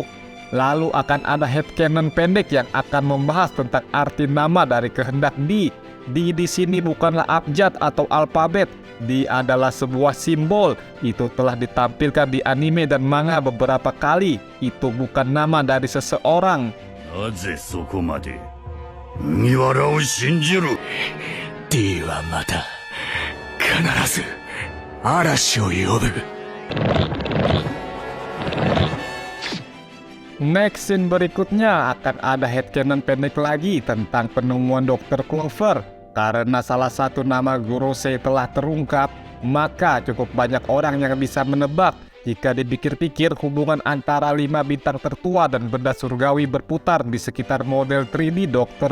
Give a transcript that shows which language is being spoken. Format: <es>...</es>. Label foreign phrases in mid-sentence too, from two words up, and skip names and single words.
<id>Lalu akan ada headcanon pendek yang akan membahas tentang arti nama dari kehendak di sini bukanlah abjad atau alfabet. Di adalah sebuah simbol. Itu telah ditampilkan di anime dan manga beberapa kali. Itu bukan nama dari seseorang.</id> <ja>なぜそこまで麦わらを信じる。 D はまた必ず嵐を呼ぶ。</ja> <en>Next scene</en> <id>berikutnya akan ada headcanon pendek lagi tentang penemuan Dr. Clover. Karena salah satu nama Gorosei telah terungkap, maka cukup banyak orang yang bisa menebak jika dipikir-pikir hubungan antara 5 bintang tertua dan benda surgawi berputar di sekitar model 3D Dr.</id>